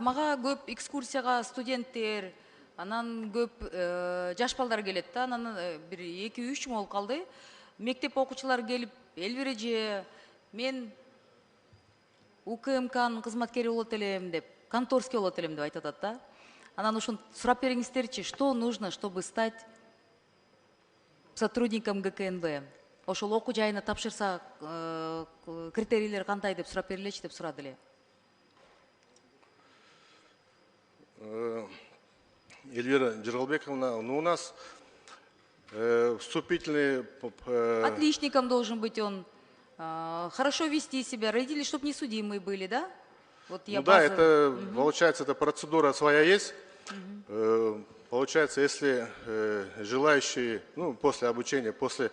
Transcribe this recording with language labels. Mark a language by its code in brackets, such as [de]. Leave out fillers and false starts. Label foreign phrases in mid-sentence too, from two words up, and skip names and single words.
[ky] Мага көп экскурсияга студенттер, анан көп жаш балдар келет да, анан бир 2-3 жыл болуп калды. Мектеп окуучулары келип, Элбереже, мен УКМКнын кызматкери болот элем деп, конторский болот элем деп айтып атат да. Анан ушуну сурап бериңиздерчи, [ru] что нужно, чтобы стать сотрудником ГКНБ? [ky] Ошол окуу жайына тапшырса, критерийлер кандай деп сурап берилечи деп сурады эле. [ru] Эльвира Джералбековна, ну у нас вступительные... Отличником должен быть он, хорошо вести себя, родители, чтобы не судимые были, да? Вот я да, это, получается, эта процедура своя есть. Получается, если желающие, ну, после обучения, после